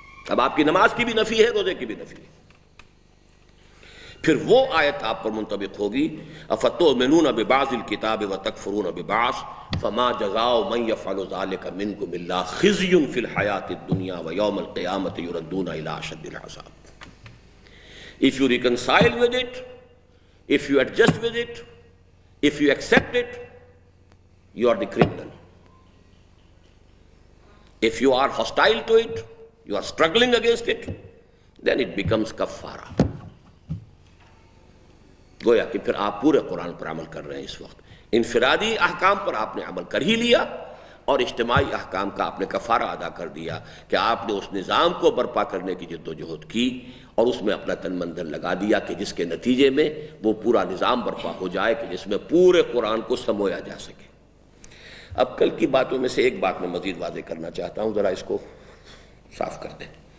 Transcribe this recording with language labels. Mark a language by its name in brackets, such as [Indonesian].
[Urdu] اب آپ کی نماز کی بھی نفی ہے، روزے کی بھی نفی ہے۔ پھر وہ آیت آپ پر منطبق ہوگی [Arabic] افتؤمنون ببعض الکتاب وتکفرون ببعض فما جزاء من يفعل ذلك منكم الا خزي في الحیاۃ الدنیا ویوم القیامۃ یردون الی اشد العذاب۔ [English] If you reconcile with it, if you adjust with it, if you accept it, you are the criminal. If you are hostile to it, you are struggling against it, then it becomes kafara. [Urdu] گویا کہ پھر آپ پورے قرآن پر عمل کر رہے ہیں اس وقت۔ انفرادی احکام پر آپ نے عمل کر ہی لیا، اور اجتماعی احکام کا آپ نے کفارہ ادا کر دیا کہ آپ نے اس نظام کو برپا کرنے کی جد و جہد کی اور اس میں اپنا تن من دھن لگا دیا کہ جس کے نتیجے میں وہ پورا نظام برپا ہو جائے کہ جس میں پورے قرآن کو سمویا جا سکے۔ اب کل کی باتوں میں سے ایک بات میں مزید واضح کرنا چاہتا ہوں، ذرا اس کو صاف کر دیں۔